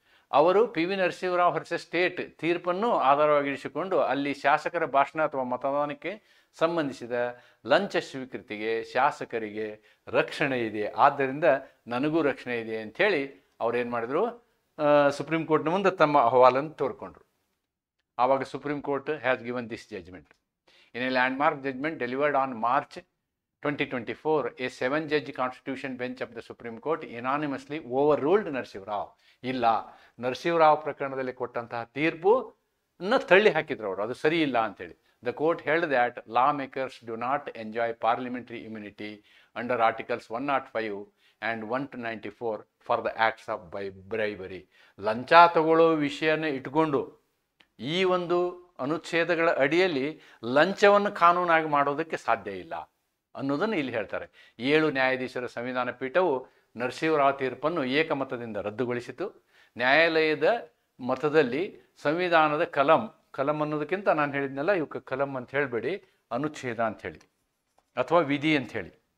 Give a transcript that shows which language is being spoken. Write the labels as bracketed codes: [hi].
[kn] ಅವರು PV Narasimha Rao versus state ತೀರ್ಪನ್ನು ಆಧಾರವಾಗಿರಿಸಿಕೊಂಡು ಅಲ್ಲಿ ಶಾಸಕರ ಭಾಷಣ ಅಥವಾ ಮತದಾನಕ್ಕೆ ಸಂಬಂಧಿಸಿದ ಲಂಚ ಸ್ವೀಕೃತಿಗೆ ಶಾಸಕರಿಗೆ ರಕ್ಷಣೆ ಇದೆ, ಆದ್ದರಿಂದ ನನಗೂ ರಕ್ಷಣೆ ಇದೆ ಅಂಥೇಳಿ ಅವ್ರೇನು ಮಾಡಿದರು, ಸುಪ್ರೀಂ ಕೋರ್ಟ್ನ ಮುಂದೆ ತಮ್ಮ ಅಹವಾಲನ್ನು ತೋರ್ಕೊಂಡ್ರು. ಆವಾಗ [en] Supreme court has given this judgement. In a landmark judgment delivered on March 2024, a 7-judge constitution bench of the Supreme Court unanimously overruled Narasimha Rao. [kn] ಇಲ್ಲ, ನರಸಿಂಹರಾವ್ ಪ್ರಕರಣದಲ್ಲಿ ಕೊಟ್ಟಂತಹ ತೀರ್ಪನ್ನು ತಳ್ಳಿ ಹಾಕಿದ್ರು ಅವರು, ಅದು ಸರಿ ಇಲ್ಲ ಅಂತೇಳಿ. [en] The court held that lawmakers do not enjoy parliamentary immunity under Articles 105 and 194 for the acts of bribery. [kn] ಲಂಚ ತಗೊಳ್ಳೋ ವಿಷಯನ ಇಟ್ಕೊಂಡು ಈ ಒಂದು ಅನುಚ್ಛೇದಗಳ ಅಡಿಯಲ್ಲಿ ಲಂಚವನ್ನು ಕಾನೂನಾಗಿ ಮಾಡೋದಕ್ಕೆ ಸಾಧ್ಯ ಇಲ್ಲ ಅನ್ನೋದನ್ನು ಇಲ್ಲಿ ಹೇಳ್ತಾರೆ. 7 ನ್ಯಾಯಾಧೀಶರ ಸಂವಿಧಾನ ಪೀಠವು ನರಸಿಂಹರಾವ್ ತೀರ್ಪನ್ನು ಏಕಮತದಿಂದ ರದ್ದುಗೊಳಿಸಿತು. ನ್ಯಾಯಾಲಯದ ಮತದಲ್ಲಿ ಸಂವಿಧಾನದ ಕಲಂ ಅನ್ನೋದಕ್ಕಿಂತ ನಾನು ಹೇಳಿದ್ನಲ್ಲ, ಇವಕ್ಕೆ ಕಲಂ ಅಂತ ಹೇಳಬೇಡಿ, ಅನುಚ್ಛೇದ ಅಂಥೇಳಿ ಅಥವಾ ವಿಧಿ ಅಂಥೇಳಿ.